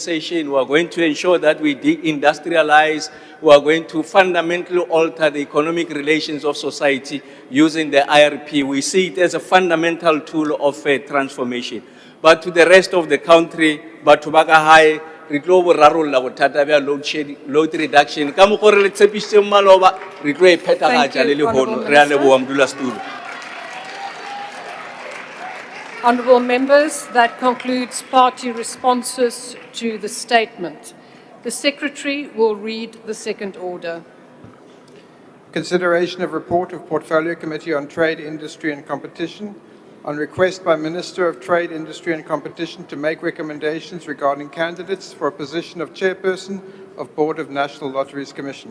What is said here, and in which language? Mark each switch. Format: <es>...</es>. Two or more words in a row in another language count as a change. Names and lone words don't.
<en>We are going to ensure that we deindustrialize. We are going to fundamentally alter the economic relations of society using the IRP. We see it as a fundamental tool of transformation. But to the rest of the country, but to Baga High,</en> <nso>re tlo bo rarolla bothata bja</nso> <en>load reduction.</en> <nso>Ka mokgwa re le tshepisitseng maloba, re tlo e phethagatša le lehono. Re a leboha modulasetulo.</nso> <en>Honourable members, that concludes party responses to the statement. The Secretary will read the second order. Consideration of report of Portfolio Committee on Trade, Industry and Competition on request by Minister of Trade, Industry and Competition to make recommendations regarding candidates for a position of Chairperson of Board of National Lotteries Commission.</en>